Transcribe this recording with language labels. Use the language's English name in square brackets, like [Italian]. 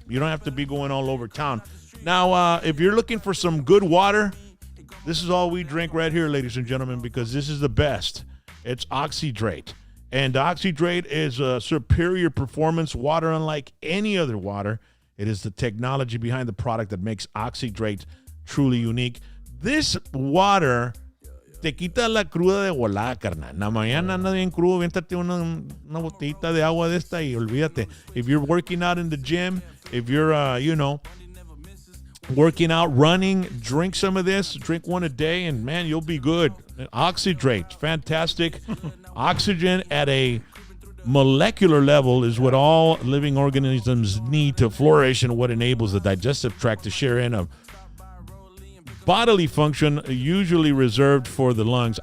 [English] You don't have to be going all over town. Now, if you're looking for some good water, this is all we drink right here, ladies and gentlemen, because this is the best. It's Oxydrate. And Oxydrate is a superior performance water unlike any other water. It is the technology behind the product that makes Oxydrate truly unique. This water [Spanish] te quita la cruda de volada, carnal. En la mañana anda bien crudo, viéntate una botellita de agua de esta y olvídate. [English] If you're working out in the gym, if you're, working out, running, drink some of this. Drink one a day, and, man, you'll be good. Oxydrate, fantastic. Oxygen at a molecular level is what all living organisms need to flourish and what enables the digestive tract to share in a bodily function usually reserved for the lungs.